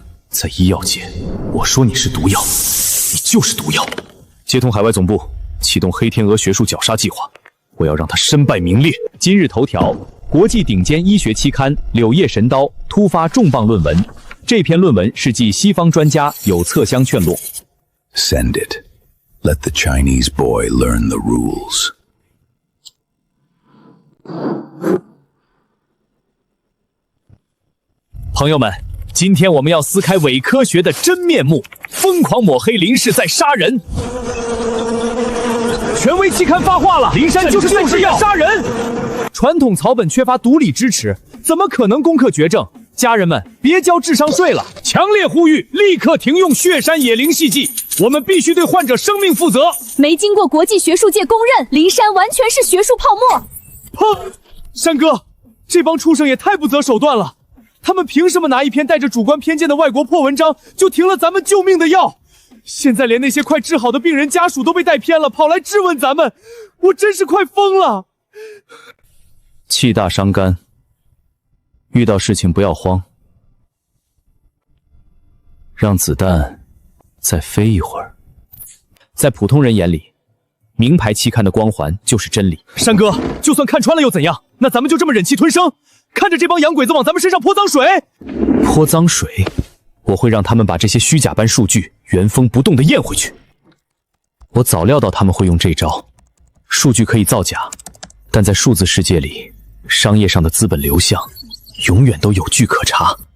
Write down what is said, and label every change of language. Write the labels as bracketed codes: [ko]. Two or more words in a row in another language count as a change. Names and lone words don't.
[zh] 在醫藥界，我說你是毒藥，你就是毒藥。接通海外總部，啟動黑天鵝學術絞殺計劃，我要讓他身敗名裂。今日頭條：國際頂尖醫學期刊《柳葉神刀》突發重磅論文。這篇論文是繼西方專家有側相勸落。 [en] Send it. Let the Chinese boy learn the rules. [zh] 朋友們，今天我們要撕開偽科學的真面目，瘋狂抹黑林氏在殺人。權威期刊發話了，林山就是要殺人。傳統草本缺乏獨立支持，怎麼可能攻克絕症？家人們，別交智商稅了！強烈呼籲立刻停用血山野靈系劑，我們必須對患者生命負責。沒經過國際學術界公認，林山完全是學術泡沫。砰！山哥，這幫畜生也太不擇手段了！他们凭什麼拿一篇帶着主觀偏見的外國破文章就停了咱們救命的藥？現在連那些快治好的病人家屬都被帶偏了，跑來質問咱們，我真是快瘋了！氣大傷肝，遇到事情不要慌，讓子彈再飛一會兒。在普通人眼裡，名牌期刊的光環就是真理。山哥，就算看穿了又怎樣？那咱們就這麼忍氣吞聲，看着這幫洋鬼子往咱們身上潑髒水？潑髒水？我會讓他們把這些虛假般數據原封不動地咽回去。我早料到他們會用這招。數據可以造假，但在數字世界裡，商業上的資本流向永遠都有據可查。